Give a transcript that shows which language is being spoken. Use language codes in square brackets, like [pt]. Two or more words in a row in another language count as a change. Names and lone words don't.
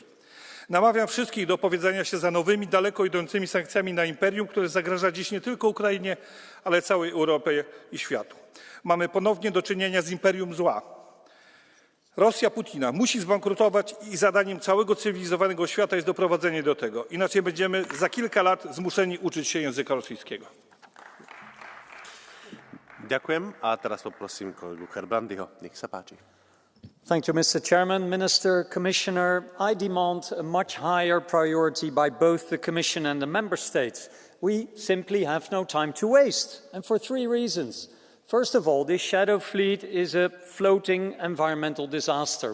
[pl] Namawiam wszystkich do opowiedzenia się za nowymi, daleko idącymi sankcjami na imperium, które zagraża dziś nie tylko Ukrainie, ale całej Europie i światu. Mamy ponownie do czynienia z imperium zła. Rosja Putina musi zbankrutować i zadaniem całego cywilizowanego świata jest doprowadzenie do tego. Inaczej będziemy za kilka lat zmuszeni uczyć się języka rosyjskiego. [sk] Ďakujem a teraz poprosím kolegu Herbrandyho. Nech sa páči. [en] Thank you, Mr. Chairman, Minister, Commissioner. I demand a much higher priority by both the Commission and the Member States. We simply have no time to waste, and for 3 reasons. First of all, this shadow fleet is a floating environmental disaster.